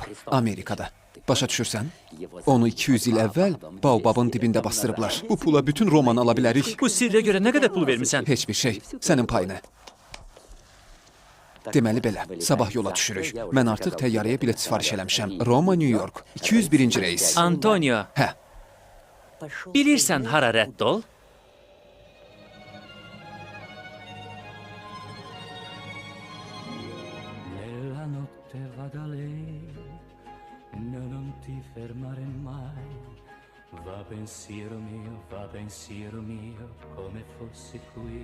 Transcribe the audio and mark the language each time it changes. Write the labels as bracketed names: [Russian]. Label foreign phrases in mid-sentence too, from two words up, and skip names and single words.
[Azerbaijani] Amerikada. Başa düşürsən? Onu 200 il əvvəl Baobabın dibində bastırıblar. Bu pula bütün Romanı ala bilərik. Bu sirrə görə nə qədər pul vermisən? Heç bir şey. Sənin payını. Deməli belə, sabah yola düşürük. Mən artıq təyyarəyə bilet sifariş eləmişəm. Roma, New York. 201-ci reis. Antonio, Hə. bilirsən hara rədd ol? [Italian] Nella notte vada lei, no, non ti fermare mai. Va pensiero mio, come fossi qui.